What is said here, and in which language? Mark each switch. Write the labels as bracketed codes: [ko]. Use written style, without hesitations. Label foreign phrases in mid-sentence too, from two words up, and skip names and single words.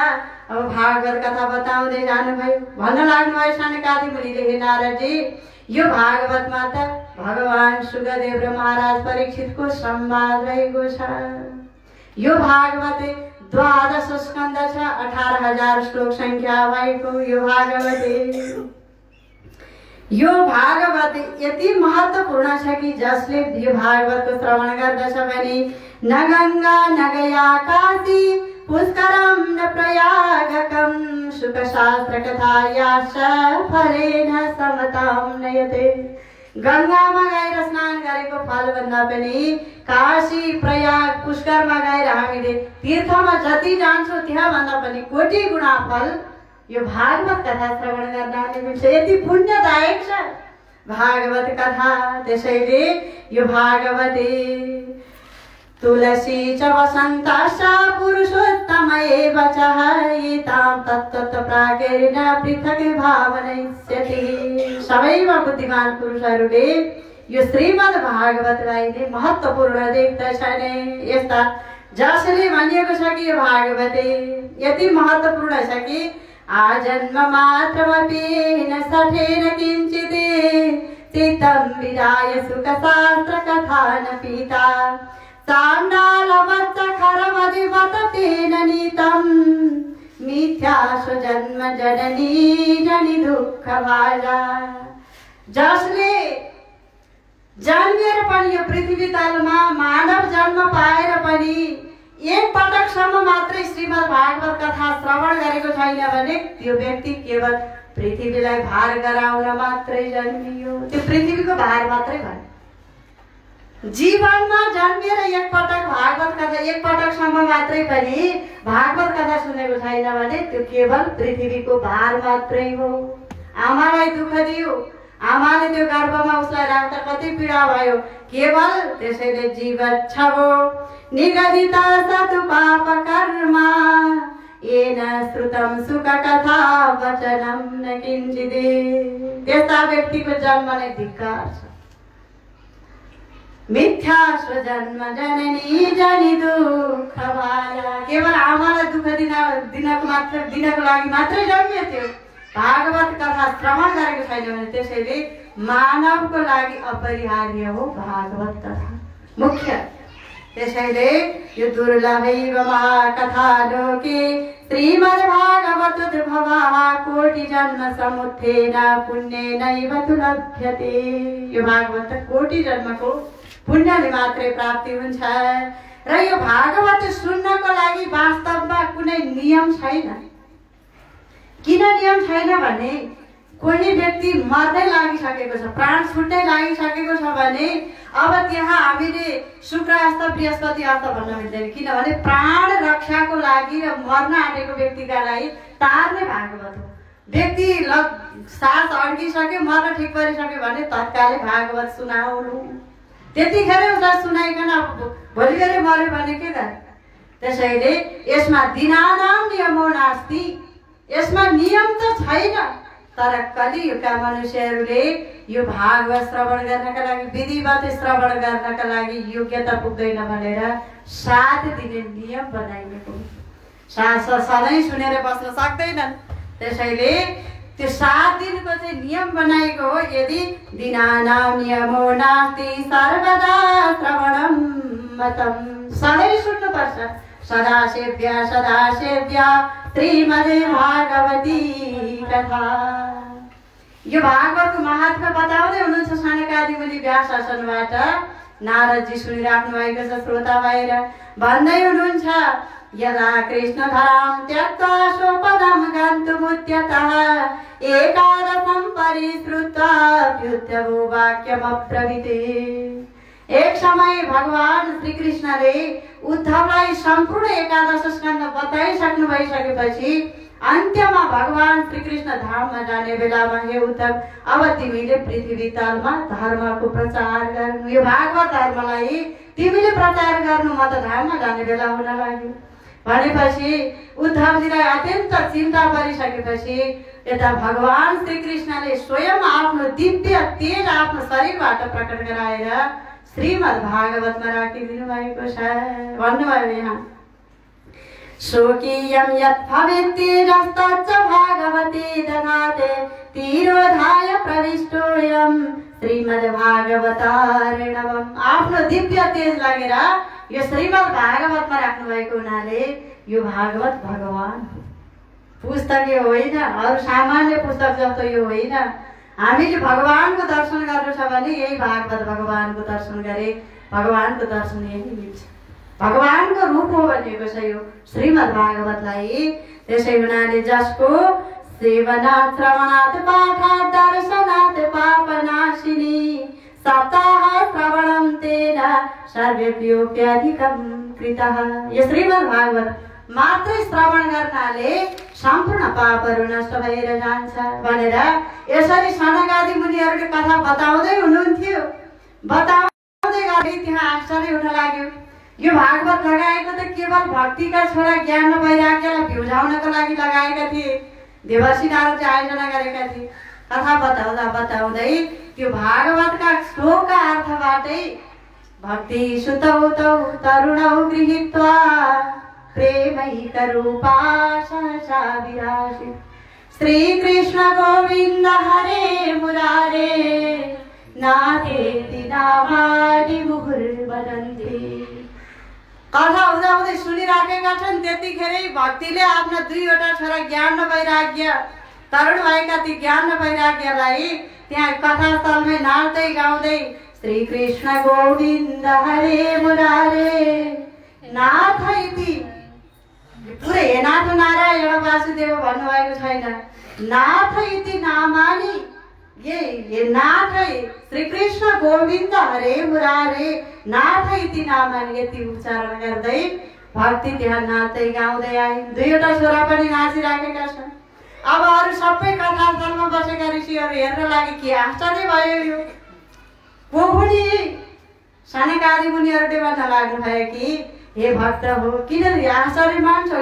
[ne] अब भागवत कथा बताउँदै जानुभयो। भन्न लाग्नुभयो सनकादि मुनिले, हे नारदजी, यो भागवतमा त भगवान सुखदेव र महाराज परीक्षितको संवाद रहेको छ। यो भागवत 12 स्कन्द छ, 18,000 श्लोक संख्या भएको यो भागवत यति महत्त्वपूर्ण छ कि जसले यो भागवतको श्रवण गर्दछ भने [sa] न गङ्गा न गया काशी पुष्करम न प्रयागकम सुखशास्त्र कथायाश्च फलेन समतां नयते। [ne] गङ्गामा गएर स्नान गरेको फलभन्दा पनि काशी प्रयाग पुष्करमा गएर हामीले तीर्थमा जति जान्छौँ त्यहाँ भन्दा पनि कोटि गुणा फल यो भागवत कथा श्रवण गर्नाले मिल्छ। यति पुण्यदायक छ भागवत कथा। त्यसैले यो [sa] भागवते तुलसी च वसन्तश्च पुरुषोत्तम एव च एतां तत्त्वतः प्राकेरेण पृथक् भावयिष्यति। [ne] सबैमा बुद्धिमान पुरुषहरूले यो श्रीमद् भागवतलाई नै महत्त्वपूर्ण देख्दछन्। यस्ता जसले भनिएको छ कि यो भागवते यति महत्त्वपूर्ण छ कि [sa] आजन्म मात्रमपि न सठेन किञ्चित् चित्तं विदाय सुखशास्त्र कथा न पीता चाण्डालवच्च खरमधिवत तेन नीतं मिथ्या स्वजन्म जननी जनि दुःख भाजा। [ne] जसले जन्मेर पनि यो पृथ्वी तलमा मानव जन्म पाएर पनि एक पटकसम्म मात्रै श्रीमद् भागवत कथा श्रवण गरेको छैन भने त्यो व्यक्ति केवल पृथ्वीलाई भार गराउन मात्रै जन्मियो। त्यो पृथ्वीको भार मात्रै भयो। जीवनमा जन्मेर एक पटक भागवत कथा एक पटकसम्म मात्रै पनि भागवत कथा सुनेको छैन भने त्यो केवल पृथ्वीको भार मात्रै हो। आमालाई दुःख दियो, आमाले त्यो गर्भमा उसलाई राख्दा कति पीडा भयो, केवल त्यसैले [sa] जीव छवो निगदित सतु पाप कर्म येन श्रुतं सुखकथा वचनं न किञ्चिदे। [ne] त्यस्ता व्यक्तिको जन्म नै धिक्कार छ। [sa] मिथ्या स्वजन्म जननी जनि दुःख भाला। [ne] केवल आमालाई दुःख दिनको लागि मात्रै जन्मियो त्यो। भागवत कथा श्रवण गरेको छैन भने त्यसैले मानवको लागि अपरिहार्य हो भागवत कथा मुख्य। त्यसैले यो [sa] दुर्लभैव महाकथा लोके श्रीमद्भागवत उद्भवः कोटि जन्म समुत्थेन पुण्येनैव तु लभ्यते। [ne] यो भागवत कोटि जन्मको पुण्यले मात्रै प्राप्ति हुन्छ। र यो भागवत सुन्नको लागि वास्तवमा कुनै नियम छैन। किन नियम छैन भने कोही व्यक्ति मर्दै लागिसकेको छ, प्राण छुट्दै लागिसकेको छ भने अब त्यहाँ हामीले शुक्र अस्त बृहस्पति अस्त भन्न मिल्दैन। किनभने प्राण रक्षाको लागि र मर्न आँटेको व्यक्तिका लागि तार्ने भागवत हो। व्यक्ति सास अड्किसक्यो, मर्न ठिक परिसक्यो भने तत्कालै भागवत सुनाउनु। त्यतिखेरै उसलाई सुनाइकन भोलि फेरि मर्यो भने के गर्ने। त्यसैले यसमा [sa] दिनानाम नियमो नास्ति। [ne] यसमा नियम त छैन, तर कलियुगका मनुष्यहरूले यो भागवत श्रवण गर्नका लागि विधिवत श्रवण गर्नका लागि योग्यता पुग्दैन भनेर 7 दिने नियम बनाइएको। सधैँ सुनेर बस्न सक्दैनन्। त्यसैले त्यो 7 दिनको चाहिँ नियम बनाएको हो। [sa] यदि दिनानाम नियमो नास्ति सर्वदा श्रवणं मतम्। [ne] सधैँ सुन्नुपर्छ। [sa] सदा सेव्या श्रीमद् भागवती कथा। [ne] यो भागवतको महात्म्य बताउँदै हुनुहुन्छ सनकादि मुनि व्यास आसनबाट। नारदजी सुनिराख्नु भएको छ श्रोता भएर। भन्दै हुनुहुन्छ [sa] यदा कृष्णधरां त्यक्त्वा स्वपदं गन्तुमुद्यतः एकादशं परिश्रुत्वा व्युत्थवो वाक्यमब्रवीते। [ne] एक समय भगवान श्री कृष्णले उद्धवलाई सम्पूर्ण एकादश स्कन्द बताइसक्नु भइसकेपछि अन्त्यमा भगवान श्री कृष्ण धाममा जाने बेलामा हे उद्धव अब तिमीले पृथ्वी तलमा धर्मको प्रचार गर्नु। यो भागवत धर्मलाई तिमीले प्रचार गर्नु, म त धाममा जाने बेला हुन लाग्यो भनेपछि उद्धवजीलाई अत्यन्त चिन्ता परिसकेपछि यता भगवान श्री कृष्णले स्वयं आफ्नो दिव्य तेज आफ्नो शरीरबाट प्रकट गराएर श्रीमद् भागवतमा राखिदिनु भएको छ। भन्नुभयो यहाँ [sa] शोकीयं यत् भवेत्तेजस्तच्च भागवते दधाते तिरोधाय प्रविष्टोऽयं श्रीमद् भागवतार्णवम्। [ne] आफ्नो दिव्य तेज लगेर यो श्रीमद् भागवतमा राख्नु भएको हुनाले यो भागवत भगवान पुस्तक यो होइन, अरू सामान्य पुस्तक जस्तो यो होइन। हामीले भगवानको दर्शन गर्नु छ भने यही भागवत भगवानको दर्शन गरे भगवानको दर्शन यही मिल्छ। भगवानको रूप हो भनेको छ यो श्रीमद् भागवतलाई। त्यसै हुनाले जसको [sa] सेवनात् श्रवणात् पाठात् दर्शनात् पापनाशिनी सप्ताह श्रवणं तेन सर्वेभ्योऽप्यधिकं कृतः। [ne] यो श्रीमद् भागवत मात्रै श्रवण गर्नाले सम्पूर्ण पापहरू नष्ट भएर जान्छ भनेर यसरी सनकादि मुनिहरूले कथा बताउँदै हुनुहुन्थ्यो। बताउँदै गरे त्यहाँ आश्चर्य हुन लाग्यो। यो भागवत लगाएको त केवल भक्तिका छोरा ज्ञान र वैराग्यलाई भिउजाउनको लागि लगाएका थिए। देवर्षि नारदले आयोजना गरेका थिए। कथा बताउँदा बताउँदै त्यो भागवतका श्लोकका अर्थबाटै [sa] भक्ति सुतौ तौ तरुणौ गृहीत्वा प्रेमैकरूपा सहसा विरासी श्री कृष्ण गोविन्द हरे मुरारे नाथेति नामानि मुहुर्वदन्ति। [ne] कथा हुँदाहुँदै सुनिराखेका छन्। त्यतिखेरै भक्तिले आफ्ना 2वटा छोरा ज्ञान र वैराग्य तरुण भएका ती ज्ञान र वैराग्यलाई त्यहाँ कथास्थलमै नाच्दै गाउँदै [sa] श्री कृष्ण गोविन्द हरे मुरारे नाथ इति [ne] पुरै नाथ नारायण वासुदेव भन्नुभएको छैन। [sa] नाथ इति नामानि ये नाथ श्री कृष्ण गोविन्द हरे मुरारे नाथ इति नामानि [ne] यति उच्चारण गर्दै भक्ति त्यहाँ नाच्दै गाउँदै आए। 2वटा छोरा पनि नाचिराखेका छन्। अब अरू सबै कथास्थलमा बसेका ऋषिहरू हेर्न लागि के आश्चर्य भयो। यो को हुने सनकादि मुनिहरूले भन्न लाग्नु भयो कि हे भक्त हो किन आश्चर्य मान्छौ?